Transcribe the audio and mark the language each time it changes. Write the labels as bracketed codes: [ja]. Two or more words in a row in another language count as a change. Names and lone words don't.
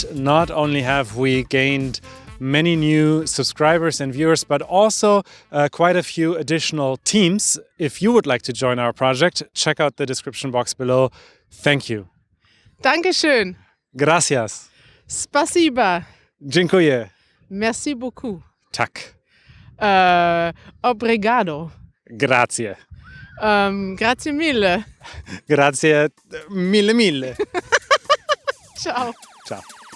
[en] Not only have we gained many new subscribers and viewers, but also quite a few additional teams. If you would like to join our project, check out the description box below. Thank you. [de] Dankeschön. [es] Gracias. [ru] Spasiba. [pl] Dziękuję. [fr] Merci beaucoup. [da] Tak. [pt] Obrigado. [it] Grazie. Grazie mille. Grazie mille mille. Ciao. Ciao.